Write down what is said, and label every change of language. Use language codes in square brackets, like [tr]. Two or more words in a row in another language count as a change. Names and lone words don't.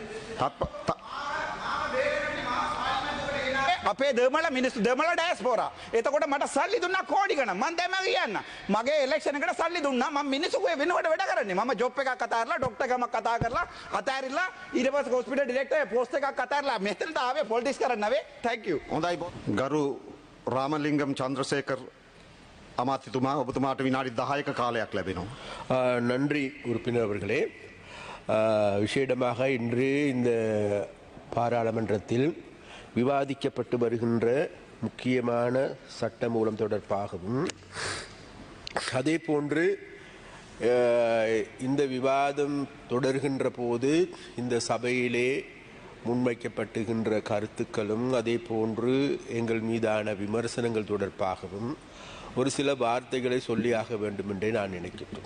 [si] අපේ දෙමළ මිනිස්සු දෙමළ ඩයස්පෝරා. එතකොට මට සල්ලි දුන්නා කෝටි ගණන්. මම දැන් කියන්න. මගේ ඉලෙක්ෂන් එකට සල්ලි දුන්නා. මම මිනිස්සුගේ වෙනුවට වැඩ කරන්නේ. මම ජොබ් එකක් අතාරලා ડોක්ටර් ගමක් කතා කරලා අතාරිලා ඊට පස්සේ [en] hospital director post [si] එකක් අතාරලා මෙතනට ආවේ පොලිටික්ස් කරන්න නෙවෙයි. [en] Thank you. [si] හොඳයි ගරු රාමලිංගම් චන්ද්‍රසේකර් අමාත්‍යතුමා ඔබතුමාට විනාඩි 10ක කාලයක් ලැබෙනවා. [ta] நன்றி உறுப்பினர் அவர்களே. விசேடமாக இன்று இந்த பாராளுமன்றத்தில் விவாதிக்கப்பட்டு வருகின்ற முக்கியமான சட்டமூலம் தொடர்பாகவும் அதே போன்று இந்த விவாதம் தொடர்கின்ற போது இந்த சபையிலே முன்வைக்கப்பட்டுகின்ற கருத்துக்களும் அதே போன்று எங்கள் மீதான விமர்சனங்கள் தொடர்பாகவும் ஒரு சில வார்த்தைகளை சொல்லியாக வேண்டும் என்றே நான் நினைக்கிறேன்.